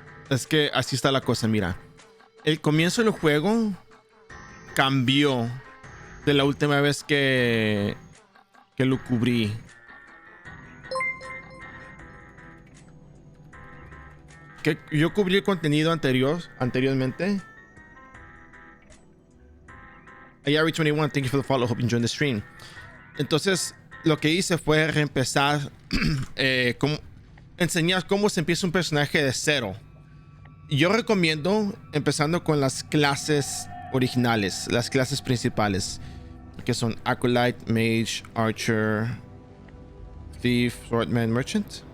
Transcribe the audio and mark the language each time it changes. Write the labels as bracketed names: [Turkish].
[Spanish] Es que así está la cosa, mira. El comienzo del juego cambió de la última vez que lo cubrí. Que yo cubrí el contenido anteriormente. [English] iRO21, thank you for the follow. Hope you enjoyed the stream. [Spanish] Entonces, lo que hice fue reempezar, enseñar cómo se empieza un personaje de cero. Yo recomiendo empezando con las clases originales, las clases principales, que son Acolyte, Mage, Archer, Thief, Swordman, Merchant.